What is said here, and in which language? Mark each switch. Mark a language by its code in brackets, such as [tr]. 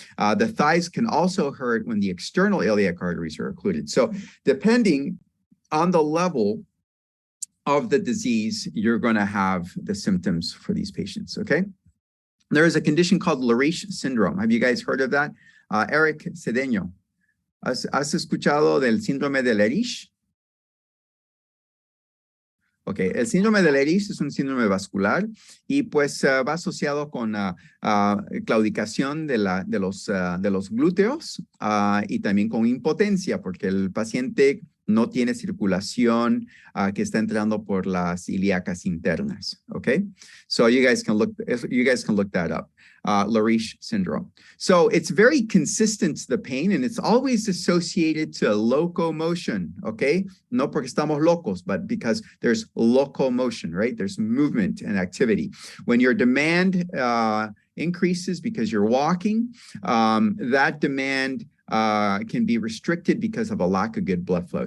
[en] The thighs can also hurt when the external iliac arteries are occluded. So depending on the level of the disease, you're going to have the symptoms for these patients, okay? There is a condition called Leriche syndrome. Have you guys heard of that? [es] Eric Cedeño, ¿has escuchado del síndrome de Leriche? Ok, el síndrome de Leriche es un síndrome vascular y pues va asociado con claudicación de los glúteos y también con impotencia porque el paciente no tiene circulación que está entrando por las ilíacas internas. [en] Okay, so you guys can look that up. Lariche syndrome. So it's very consistent to the pain, and it's always associated to locomotion. Okay, no porque estamos locos, but because there's locomotion, right? There's movement and activity. When your demand increases because you're walking, that demand can be restricted because of a lack of good blood flow.